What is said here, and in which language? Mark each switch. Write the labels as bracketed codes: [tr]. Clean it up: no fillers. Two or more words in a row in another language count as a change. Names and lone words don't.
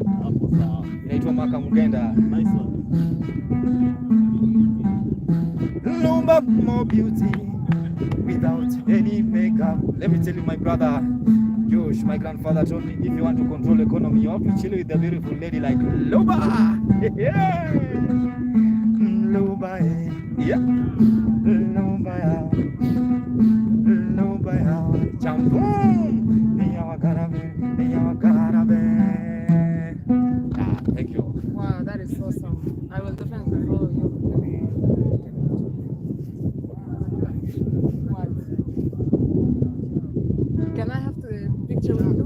[sw] Inaitwa Maka Mugenda. [en] Nice one. Lumba more beauty without any makeup. Let me tell you, my brother Josh, my grandfather told me, if you want to control economy, you have to chill with a beautiful lady like Luba. Yeah. Luba, yeah. Luba, Luba, champion. Thank you. Wow, that is awesome. I will definitely follow you. What? Can I have the picture with you.